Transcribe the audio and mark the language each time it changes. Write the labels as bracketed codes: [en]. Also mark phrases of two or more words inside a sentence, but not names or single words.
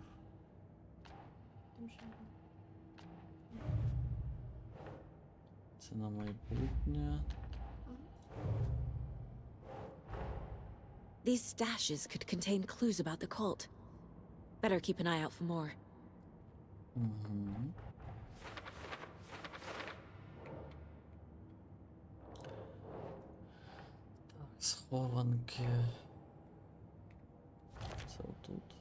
[uk] Там ще одна. Це на майбутнє. [en] These stashes could contain clues about the cult. Better keep an eye out for more. [uk] Угу. Так, схованки. Це отут.